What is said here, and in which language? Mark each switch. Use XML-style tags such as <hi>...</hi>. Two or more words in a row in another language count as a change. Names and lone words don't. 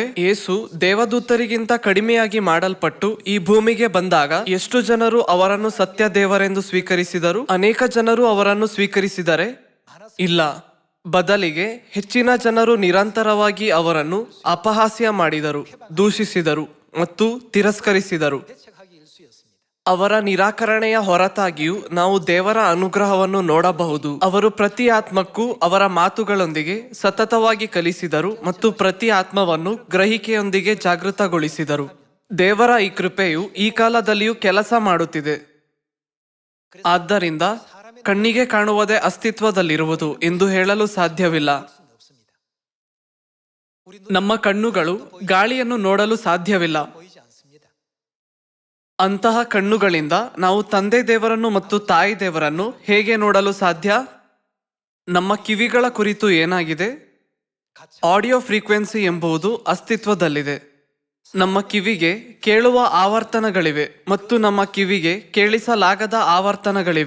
<kn>ಯೇಸು ದೇವದೂತರಿಗಿಂತ ಕಡಿಮೆಯಾಗಿ ಮಾಡಲ್ಪಟ್ಟು ಈ ಭೂಮಿಗೆ ಬಂದಾಗ ಎಷ್ಟು ಜನರು ಅವರನ್ನು ಸತ್ಯ ದೇವರೆಂದು ಸ್ವೀಕರಿಸಿದರು? ಅನೇಕ ಜನರು ಅವರನ್ನು ಸ್ವೀಕರಿಸಿದರೆ ಇಲ್ಲ. ಬದಲಿಗೆ ಹೆಚ್ಚಿನ ಜನರು ನಿರಂತರವಾಗಿ ಅವರನ್ನು ಅಪಹಾಸ್ಯ ಮಾಡಿದರು, ದೂಷಿಸಿದರು ಮತ್ತು ತಿರಸ್ಕರಿಸಿದರು.</kn> <ko>대책하기 일쑤였습니다.</ko> <kn>ಅವರ ನಿರಾಕರಣೆಯ ಹೊರತಾಗಿಯೂ ನಾವು ದೇವರ ಅನುಗ್ರಹವನ್ನು ನೋಡಬಹುದು. ಅವರು ಪ್ರತಿ ಆತ್ಮಕ್ಕೂ ಅವರ ಮಾತುಗಳೊಂದಿಗೆ ಸತತವಾಗಿ ಕಲಿಸಿದರು ಮತ್ತು ಪ್ರತಿ ಆತ್ಮವನ್ನು ಗ್ರಹಿಕೆಯೊಂದಿಗೆ ಜಾಗೃತಗೊಳಿಸಿದರು. ದೇವರ ಈ ಕೃಪೆಯು ಈ ಕಾಲದಲ್ಲಿಯೂ ಕೆಲಸ ಮಾಡುತ್ತಿದೆ. ಆದ್ದರಿಂದ ಕಣ್ಣಿಗೆ ಕಾಣುವುದೇ ಅಸ್ತಿತ್ವದಲ್ಲಿರುವುದು ಎಂದು ಹೇಳಲು ಸಾಧ್ಯವಿಲ್ಲ.</kn> <ko>수는 없습니다. 우리</ko> <kn>ನಮ್ಮ ಕಣ್ಣುಗಳು ಗಾಳಿಯನ್ನು ನೋಡಲು ಸಾಧ್ಯವಿಲ್ಲ.</kn> <ko>보이지 않습니다.</ko> <kn>ಅಂತಹ ಕಣ್ಣುಗಳಿಂದ ನಾವು ತಂದೆ ದೇವರನ್ನು ಮತ್ತು ತಾಯಿ ದೇವರನ್ನು ಹೇಗೆ ನೋಡಲು ಸಾಧ್ಯ? ನಮ್ಮ ಕಿವಿಗಳ ಕುರಿತು ಏನಾಗಿದೆ?</kn> <en>audio frequency</en> <kn>ಎಂಬುದು ಅಸ್ತಿತ್ವದಲ್ಲಿದೆ. ನಮ್ಮ ಕಿವಿಗೆ ಕೇಳುವ ಆವರ್ತನಗಳಿವೆ ಮತ್ತು ನಮ್ಮ ಕಿವಿಗೆ ಕೇಳಿಸಲಾಗದ ಆವರ್ತನಗಳಿವೆ.</kn>